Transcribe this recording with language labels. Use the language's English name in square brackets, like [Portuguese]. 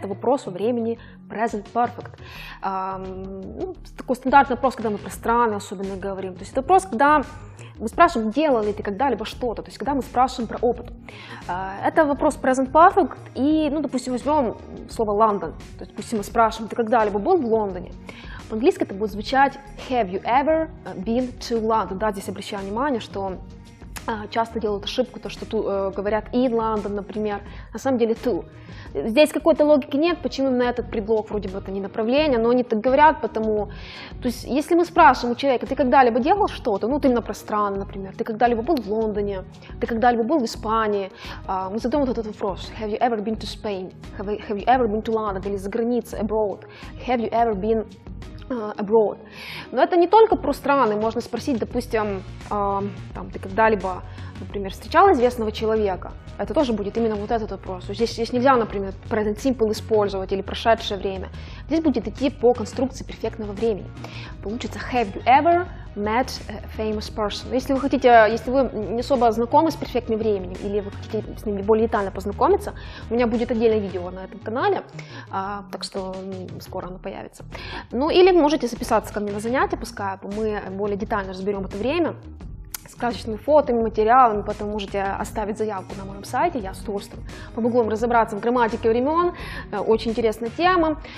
[Russian] Это вопрос о времени present perfect. Ну, такой стандартный вопрос, когда мы про страны особенно говорим. То есть это вопрос, когда мы спрашиваем, делал ли ты когда-либо что-то, то есть когда мы спрашиваем про опыт. Это вопрос present perfect, и, ну, допустим, возьмем слово Лондон. То есть, допустим, мы спрашиваем, ты когда-либо был в Лондоне? По-английски это будет звучать [English] have you ever been to London? [Russian] Да, здесь обращаю внимание, что часто делают ошибку, то, что говорят in London, например, на самом деле to. Здесь какой-то логики нет, почему именно этот предлог, вроде бы это не направление, но они так говорят, потому, то есть если мы спрашиваем у человека, ты когда-либо делал что-то, ну, ты именно про страны, например, ты когда-либо был в Лондоне, ты когда-либо был в Испании, мы задаем вот этот вопрос, [English] have you ever been to Spain, have you ever been to London, [Russian] или за границей, abroad, [English] have you ever been abroad. [Russian] Но это не только про страны, можно спросить, допустим, там, ты когда-либо, например, встречал известного человека, это тоже будет именно вот этот вопрос. Здесь нельзя, например, present simple использовать или прошедшее время. Здесь будет идти по конструкции перфектного времени. Получится [English] have you ever met a famous person. [Russian] Если вы хотите, если вы не особо знакомы с перфектным временем или вы хотите с ним более детально познакомиться, у меня будет отдельное видео на этом канале, так что скоро оно появится. Ну или можете записаться ко мне на занятия по скайпу, мы более детально разберем это время с красочными фотами, материалами, потом можете оставить заявку на моем сайте, я с удовольствием помогу вам разобраться в грамматике времен, очень интересная тема.